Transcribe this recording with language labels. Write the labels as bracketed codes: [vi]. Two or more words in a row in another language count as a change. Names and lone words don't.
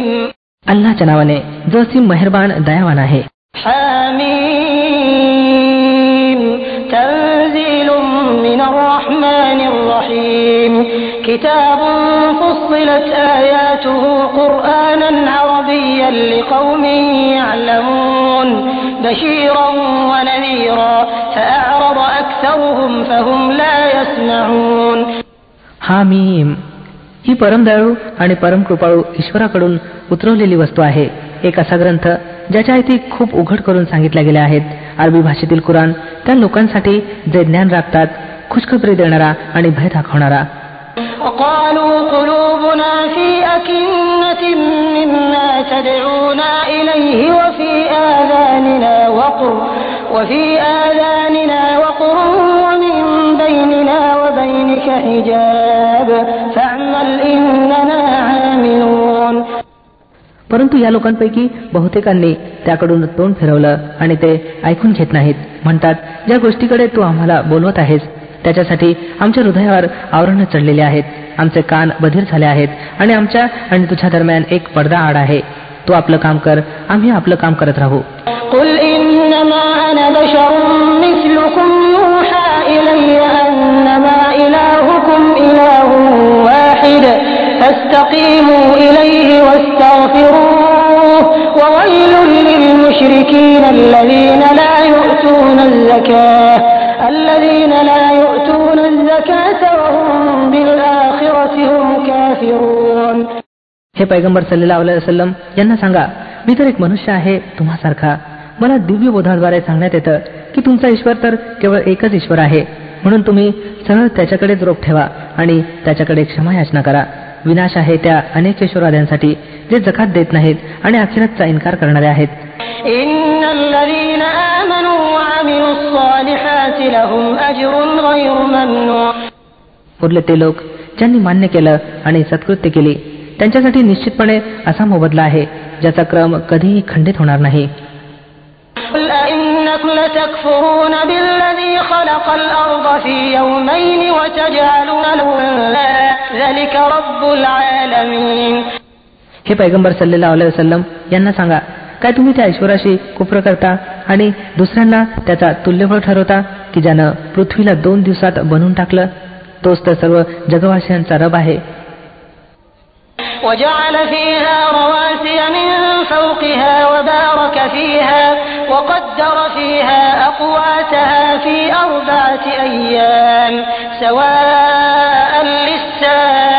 [mr] अल्लाहच्या नावाने जो असीम मेहरबान दयावान आहे. [ar] حم. تنزيل من الرحمن الرحيم. كتاب فصلت آياته قرآنا عربيا لقوم يعلمون بشيرا ونذيرا فأعرض أكثرهم فهم لا يسمعون. [mr] हामीम ही परमदयाळू आणि परमकृपाळू ईश्वराकडून उतरवलेली वस्तू आहे, एक असा ग्रंथ ज्याच्या आयती खूप उघड करून सांगितल्या गेल्या आहेत. अरबी भाषेतील कुराण त्या लोकांसाठी जे ज्ञान राखतात, खुशखबरी देणारा आणि भय दाखवणारा. [ar] وقالوا قلوبنا في أكنة مما تدعونا إليه وفي آذاننا وقر ومن بيننا وبينك حجاب فاعمل إننا عاملون. [mr] परंतु या लोकांपैकी बहुतेकांनी त्याकडून तोंड फिरवलं आणि ते ऐकून घेत नाहीत. म्हणतात, ज्या गोष्टीकडे तू आम्हाला बोलवत आहेस त्याच्यासाठी आमच्या हृदयावर आवरण चढलेले आहेत, आमचे कान बधीर झाले आहेत आणि आमच्या आणि तुझ्या दरम्यान एक पडदा आड आहे. तू आपलं काम कर, आम्ही आपलं काम करत राहू. [ar] قل إنما أنا بشر مثلكم يوحى إلي أنما إلهكم إله واحد فاستقيموا إليه واستغفروه وويل للمشركين الذين لا يؤتون الزكاة وهم بالآخرة هم كافرون. [mr] हे पैगंबर [ar] صلى الله عليه وسلم [mr] यांना सांगा, मी तर एक मनुष्य आहे तुम्हासारखा. मला दिव्य बोधाद्वारे सांगण्यात येतं की तुमचा ईश्वर तर केवळ एकच ईश्वर आहे, म्हणून तुम्ही सरळ त्याच्याकडेच रोख ठेवा आणि त्याच्याकडे क्षमायाचना करा. विनाश आहे त्या अनेक ईश्वरवाद्यांसाठी जे जकात देत नाहीत आणि आखिरतचा इन्कार करणारे आहेत. [ar] إن الذين آمنوا وعملوا الصالحات لهم أجر غير ممنون. [mr] उरले ते लोक ज्यांनी मान्य केलं आणि सत्कृत्य केली त्यांच्यासाठी निश्चितपणे असा मोबदला आहे ज्याचा क्रम कधीही खंडित होणार नाही. [ar] قل أئنكم لتكفرون بالذي خلق الأرض في يومين وتجعلون له ذلك رب العالمين. [mr] हे पैगंबर [ar] صلى الله عليه وسلم [mr] यांना सांगा, काय तुम्ही त्या ईश्वराशी कुफ्र करता आणि दुसऱ्यांना त्याचा तुल्यबळ ठरवता की ज्यानं पृथ्वीला 2 दिवसात बनवून टाकलं? तोच तर सर्व जगवासियांचा रब आहे. [ar] وجعل فيها رواسي من فوقها وبارك فيها وقدر فيها أقواتها في 4 أيام سواء للسائلين.